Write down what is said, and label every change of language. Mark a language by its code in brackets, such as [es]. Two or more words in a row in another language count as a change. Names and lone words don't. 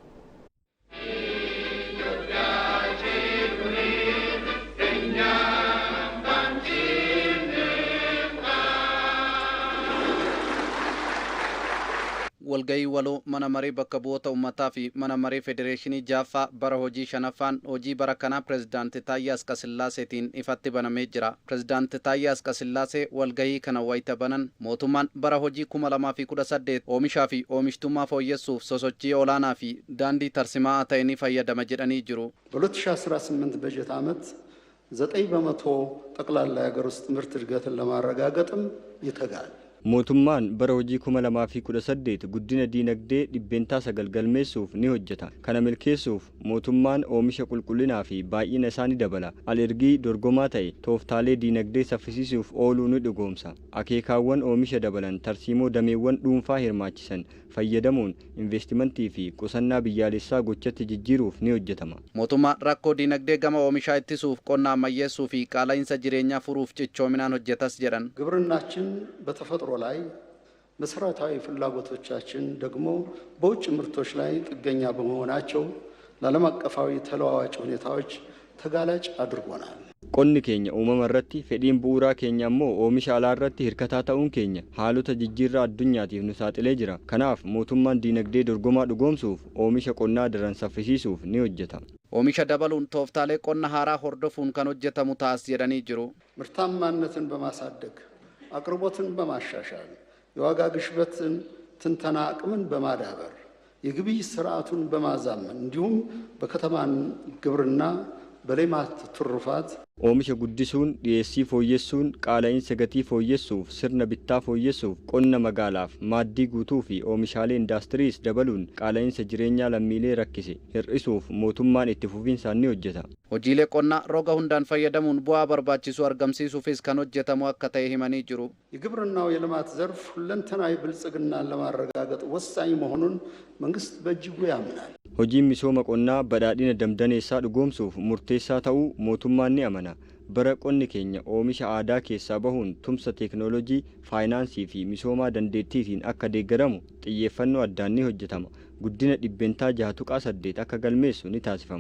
[om] walgahii waloo mana maree bakka bu'oota uummataa fi mana maree federeeshinii jaaffaa bara hojii shanaffaan hojii bara kanaa pireezidaantii Taayyaa Asqasillaaseetiin ifatti banamee jira. Pireezidaantii Taayyaa Asqasillaasee walgahii kana wayita banan mootummaan bara hojii 2018 oomishaa fi oomishtummaa fooyyessuuf sosochii olaanaa fi daandii tarsimaa ta'e ni fayyadama jedhanii jiru. [am] በ2018 በጀት ዓመት 9% ጠቅላላ የሀገር ውስጥ ምርት እድገትን ለማረጋገጥም ይተጋል። [om] mootummaan bara hojii 2018 guddina diinagdee dhibbeentaa 9 galmeessuuf ni hojjeta. Kana milkeessuuf mootummaan oomisha qulqullinaa fi baay'ina isaa ni dabala. Alergii dorgomaa ta'e tooftaalee diinagdee saffisiisuuf ooluu ni dhugoomsa. Akeekaawwan oomisha dabalan tarsiimoo dameewwan dhuunfaa hirmaachisan fayyadamuun investimentii fi qusannaa biyyaalessaa gochatti jijjiiruuf ni hojjetama. Mootummaan rakkoo diinagdee gama oomishaa ittisuuf qonna ammayyeessuu fi qaala'insa jireenyaa furuuf cichoominaan hojjetas jedhan. [am] ግብርናችን በተፈጥሮ ላይ መሰረታዊ ፍላጎቶቻችን ደግሞ በውጭ ምርቶች ላይ ጥገኛ በመሆናቸው ለዓለም አቀፋዊ ተለዋዋጭ ሁኔታዎች ተጋላጭ አድርጎናል። [om] qonni keenya uumama irratti fedhiin bu'uuraa keenya immoo oomisha alaa irratti hirkataa ta'uun keenya haalota jijjiirraa addunyaatiif nu saaxilee jira. Kanaaf mootummaan diinagdee dorgomaa dhugoomsuuf oomisha qonnaa daran saffisiisuuf ni hojjeta. Oomisha dabaluun tooftaalee qonna haaraa hordofuun kan hojjetamu taas jedhanii jiru. [am] ምርታማነትን በማሳደግ አቅርቦትን በማሻሻል የዋጋ ግሽበትን ትንተና አቅምን በማዳበር የግብይት ስርዓቱን በማዛመን እንዲሁም በከተማን ግብርና በሌማት ትሩፋት [om] oomisha guddisuun dhiyeessii fooyyessuun qaala'insa gatii fooyyessuuf sirna bittaa fooyyessuuf qonna magaalaaf maaddii guutuu fi oomishaalee indaastiriis dabaluun qaala'insa jireenyaa lammiilee rakkise hir'isuuf mootummaan itti fufiinsaan ni hojjeta. Hojiilee qonnaa roga hundaan fayyadamuun bu'aa barbaachisu argamsiisuufis kan hojjetamu akka ta'e himanii jiru. [am] የግብርናው የልማት ዘርፍ ሁለንተናዊ ብልጽግናን ለማረጋገጥ ወሳኝ መሆኑን መንግስት በእጅጉ ያምናል። [om] hojiin misooma qonnaa badhaadhina damdaneessaa dhugoomsuuf murteessaa ta'uu mootummaan ni amana. Bara qonni keenya oomisha aadaa keessaa bahuun tumsa teeknooloojii, faayinaansii fi misoomaa dandeettiitiin akka deeggaramu xiyyeeffannoo addaan ni hojjetama. Guddina dhibbentaa 6.8 akka galmeessu ni taasifama.